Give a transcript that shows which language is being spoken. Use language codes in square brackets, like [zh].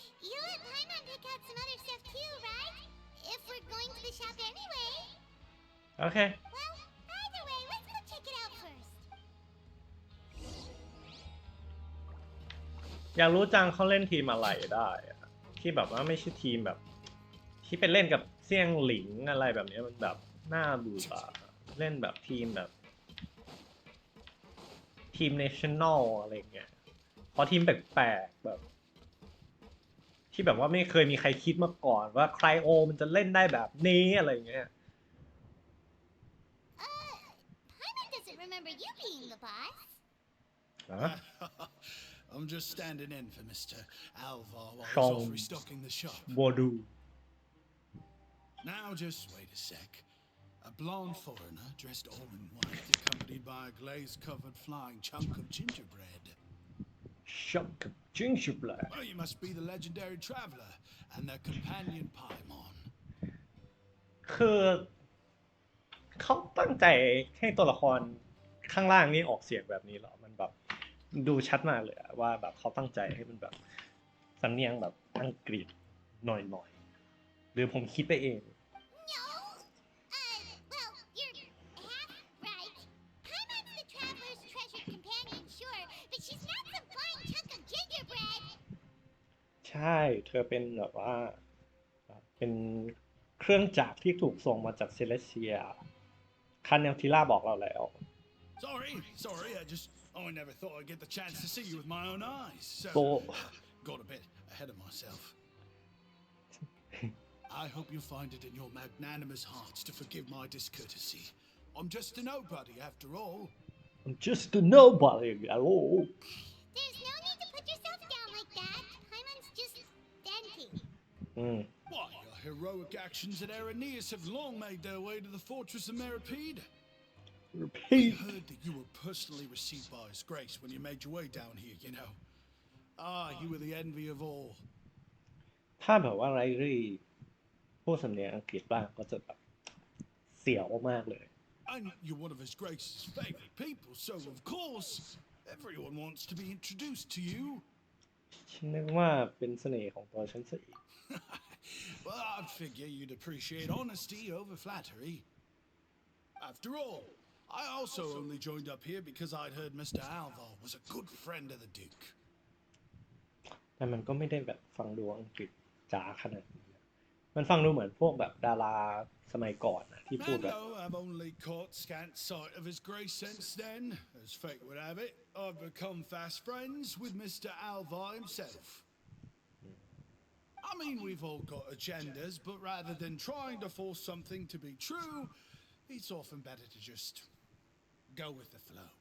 [en] You let Paimon pick out some other stuff too, right? If we're going to the shop anyway. [th] โอเค [en] Well, either way, let's go check it out first. [th] อยากรู้จังเขาเล่นทีมอะไรได้อะที่แบบว่าไม่ใช่ทีมแบบ ที่เป็นเล่นกับเซี่ยงหลิงอะไรแบบนี้มันแบบน่าเบื่อเล่นแบบทีมแบบ ทีมเนชั่นแนลอะไรเงี้ยพอทีมแปลกๆแบบ ที่แบบว่าไม่เคยมีใครคิดมาก่อนว่าไคลโอมันจะเล่นได้แบบนี้อะไรเงี้ย [en] Paimon doesn't remember you being the boss. [th] ฮะ [en] I'm just standing in for Mr. Alvar while he's Sean. off restocking the shop. บัวดู Now just wait a sec. A blonde foreigner dressed all in white, accompanied by a glaze-covered flying chunk of gingerbread. [th] ช็อกกับจิ้งฉุบเลย [en] Well, you must be the legendary traveler and their companion Paimon. [th] คือเขาตั้งใจให้ตัวละครข้างล่างนี่ออกเสียงแบบนี้เหรอมันแบบดูชัดมากเลยอะว่าแบบเขาตั้งใจให้มันแบบสำเนียงแบบอังกฤษหน่อยๆหรือผมคิดไปเอง [en] No. Well, you're half right. Paimon's the traveler's treasured companion, sure, but she's not some flying chunk of gingerbread. [th] ใช่เธอเป็นแบบว่าเป็นเครื่องจักรที่ถูกส่งมาจากเซเลเซียคันเนลทิล่าบอกเราแล้ว [en] Sorry, I never thought I'd get the chance to see you with my own eyes. So, So- got a bit ahead of myself. I hope you find it in your magnanimous hearts to forgive my discourtesy. I'm just a nobody after all. I'm just a nobody hello There's no need to put yourself down like that. Paimon's just dainty. [th] อืม [en] Why, your heroic actions at Araneus have long made their way to the fortress of Meripede. We repeat heard that you were personally received by His Grace when you made your way down here, you know. Ah, you were the envy of all. [th] ถ้าแบบว่าไรรี่พูดสำเนียงอังกฤษบ้างก็จะแบบเสียวมากเลย [en] And you're one of His Grace's favorite people, so of course, everyone wants to be introduced to you. [th] ฉันนึกว่าเป็นเสน่ห์ของตัวฉันซะอีก [en] Well, I'd figure you'd appreciate honesty over flattery. After all, I also only joined up here because I'd heard Mr. Alvar was a good friend of the Duke. [th] แต่มันก็ไม่ได้แบบฟังดูอังกฤษจ๋าขนาดนี้นะมันฟังดูเหมือนพวกแบบดาราสมัยก่อนนะที่พูด [en] And [th] แบบ [en] though I've only caught scant sight of His Grace since then, as fate would have it, I've become fast friends with Mr. Alvar himself. I mean, we've all got agendas, but rather than trying to force something to be true, it's often better to just go with the flow.